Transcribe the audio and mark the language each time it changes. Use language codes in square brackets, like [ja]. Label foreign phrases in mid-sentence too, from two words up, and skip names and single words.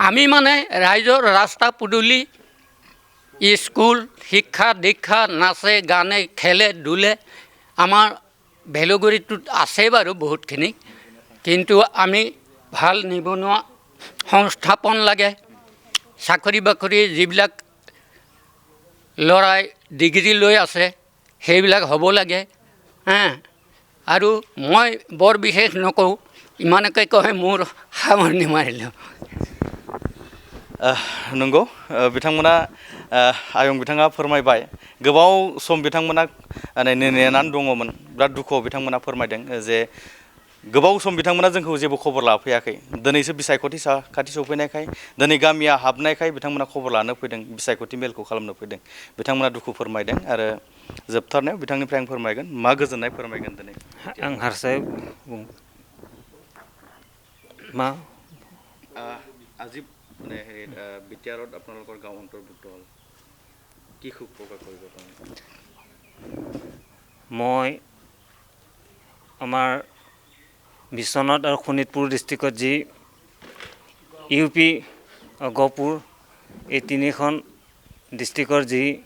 [as] আমি মানে ৰাইজৰ ৰাস্তা পদূলি স্কুল শিক্ষা দীক্ষা নাচে গানে খেলে ধূলে আমাৰ ভেলগুৰিটোত আছে বাৰু বহুতখিনি কিন্তু আমি ভাল নিবনুৱা সংস্থাপন লাগে চাকৰি বাকৰি যিবিলাক ল'ৰাই ডিগ্ৰী লৈ আছে সেইবিলাক হ'ব লাগে আৰু মই বৰ বিশেষ নকওঁ ইমানকৈ কয় মোৰ সামৰণি মাৰিলোঁ [brx] नंगौ बिथांमोना आयं बिथाङा फोरमायबाय गोबाव सम बिथांमोना नेनानै दङमोन बिराद दुखुआव बिथांमोना फोरमायदों जे गोबाव सम बिथांमोना जोंखौ जेबो खबर लाफैयाखै दिनैसो बिसायख'थि खाथि सफैनायखाय दिनै गामिया हाबनायखाय बिथांमोना खबर लानो फैदों बिसायख'थि मेलखौ खालामनो फैदों बिथांमोना दुखु फोरमायदों आरो जोबथारनायाव बिथांनिफ्राय आं फोरमायगोन मा गोजोननाय फोरमायगोन दिनै आं हारसाय बुं मा [as] আজি মানে বিটিআৰত আপোনালোকৰ গাঁও অন্তৰ্ভুক্ত হ'ল কি সুখ প্ৰকাশ কৰিব পাৰে মই আমাৰ বিশ্বনাথ আৰু শোণিতপুৰ ডিষ্ট্ৰিক্টত যি UP গহপুৰ এই তিনিখন ডিষ্ট্ৰিক্টৰ যি